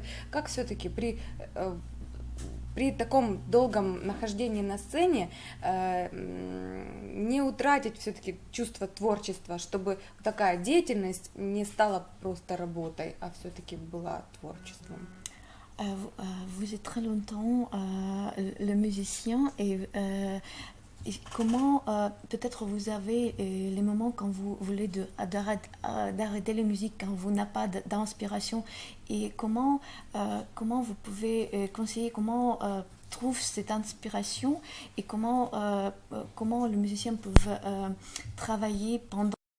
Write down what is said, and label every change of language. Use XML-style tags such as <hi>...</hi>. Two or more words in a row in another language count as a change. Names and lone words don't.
<ru>Как все-таки при таком долгом нахождении на сцене не утратить все-таки чувство творчества, чтобы такая деятельность не стала просто работой, а все-таки была творчеством?</ru> <fr>Vous êtes très longtemps le musicien et comment peut-être vous avez les moments quand vous voulez d'arrêter la musique, quand vous n'avez pas d'inspiration, et comment vous pouvez conseiller, comment trouve cette inspiration et comment les musiciens peuvent travailler pendant.</fr>